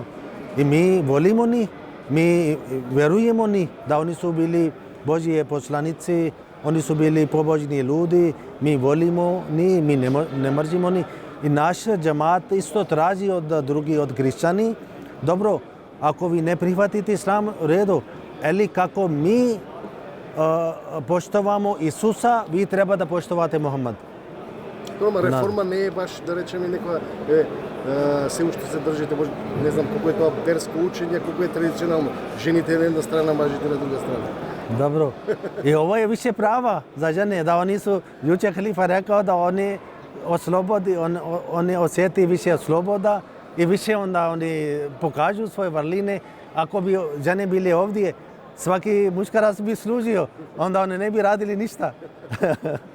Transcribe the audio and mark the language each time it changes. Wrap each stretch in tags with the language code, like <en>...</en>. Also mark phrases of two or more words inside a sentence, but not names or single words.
<bs>I mi volimo njih, mi vjerujemo njih da oni su bili Božji poslanici, oni su bili pobožni ljudi, mi volimo njih, mi ne mrzimo njih. I naš džemat isto traži od drugih, od kršćani. Dobro, ako vi ne prihvatite islam, u redu, ali kako mi poštovamo Isusa, vi treba da poštovate Muhammed.</bs> <mk>Тома реформа не е баш, да речеме, некоја се уште се држите, може, не знам колко е тоа верско учење, колко е традиционално. Жените на една страна, мажите на друга страна.</mk> <bs>Dobro. I ovo je više prava za žene, da oni su, jučer halifa rekao da oni oslobodi, oni osjeti više sloboda i više onda oni pokažu svoje vrline. Ako bi žene bili ovdje, svaki muškarac bi služio, onda oni ne bi radili ništa.</bs>